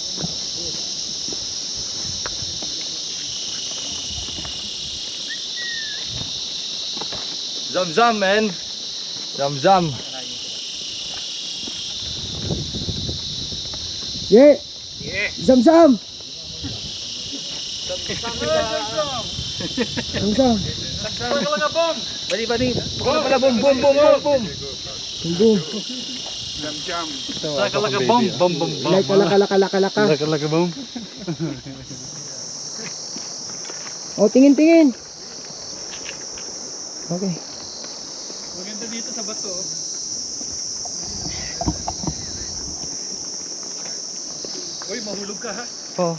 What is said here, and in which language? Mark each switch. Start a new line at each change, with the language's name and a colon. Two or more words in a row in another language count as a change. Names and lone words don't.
Filipino: Zam-zam, man. Zam-zam. Yeah. Zam! Bali. Pala bom. Sakalaga bom. Kalaka. Sakalaga bom. Oh, tingin. Okay. Maganda dito sa bato. mahulog ka ha. Oh.